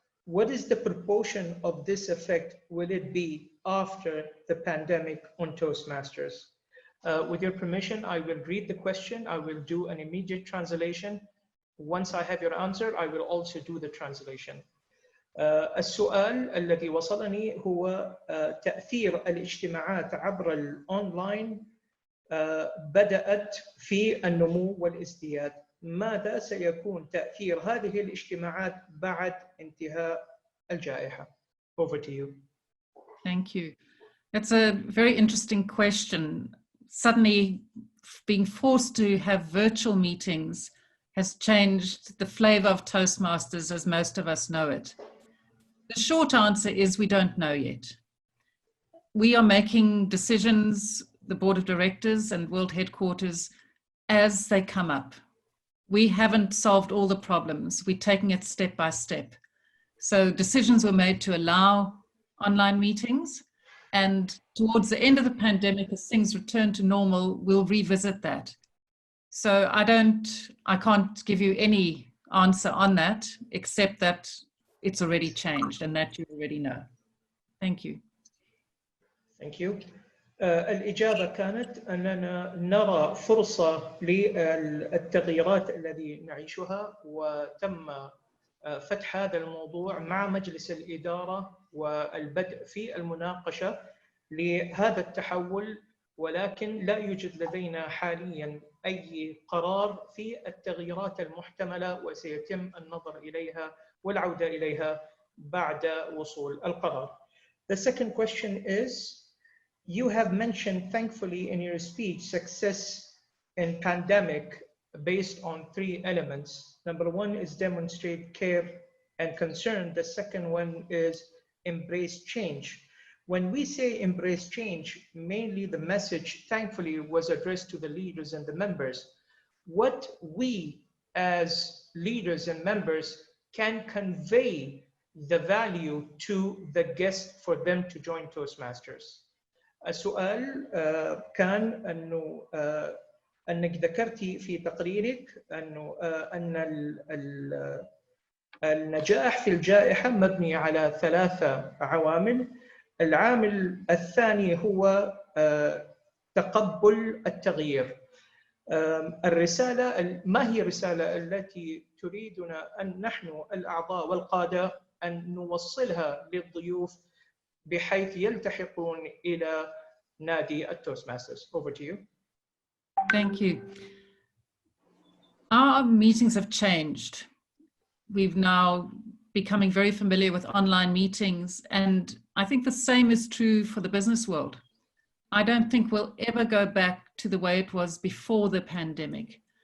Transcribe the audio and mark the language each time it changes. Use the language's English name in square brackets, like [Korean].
[English] What is the proportion of this effect will it be after the pandemic on Toastmasters? With your permission, I will read the question. I will do an immediate translation. Once I have your answer, I will also do the translation. [Arabic] السؤال الذي وصلني هو تأثير الاجتماعات عبر الأونلاين بدأت في النمو والازدياد. ماذا سيكون تأثير هذه الاجتماعات بعد انتهاء الجائحة? [English] Over to you. Thank you. That's a very interesting question. Suddenly being forced to have virtual meetings has changed the flavor of Toastmasters as most of us know it. The short answer is we don't know yet. We are making decisions, the board of directors and world headquarters, as they come up. We haven't solved all the problems. We're taking it step by step. So decisions were made to allow online meetings, and towards the end of the pandemic, as things return to normal, we'll revisit that. So I can't give you any answer on that, except that it's already changed and that you already know. Thank you. Thank you. [Arabic] الإجابة كانت أننا نرى فرصة للتغييرات التي نعيشها، وتم فتح هذا الموضوع مع مجلس الإدارة والبدء في المناقشة لهذا التحول، ولكن لا يوجد لدينا حاليا أي قرار في التغييرات المحتملة، وسيتم النظر إليها والعودة إليها بعد وصول القرار. [English] The second question is, you have mentioned thankfully in your speech success in pandemic based on 3 elements. Number 1 is demonstrate care and concern. The second one is embrace change. When we say embrace change, mainly the message thankfully was addressed to the leaders and the members. What we as leaders and members can convey the value to the guests for them to join Toastmasters. [Arabic] السؤال كان أنه أنك ذكرتي في تقريرك أنه أن النجاح في الجائحة مبني على 3 عوامل. العامل الثاني هو تقبل التغيير. الرسالة، ما هي الرسالة التي تريدنا أن نحن الأعضاء والقادة أن نوصلها للضيوف بحيث يلتحقون إلى نادي التوستماسترز? [English] Over to you. Thank you. Our meetings have changed. We've now becoming very familiar with online meetings, and I think the same is true for the business world. I don't think we'll ever go back to the way it was before the pandemic.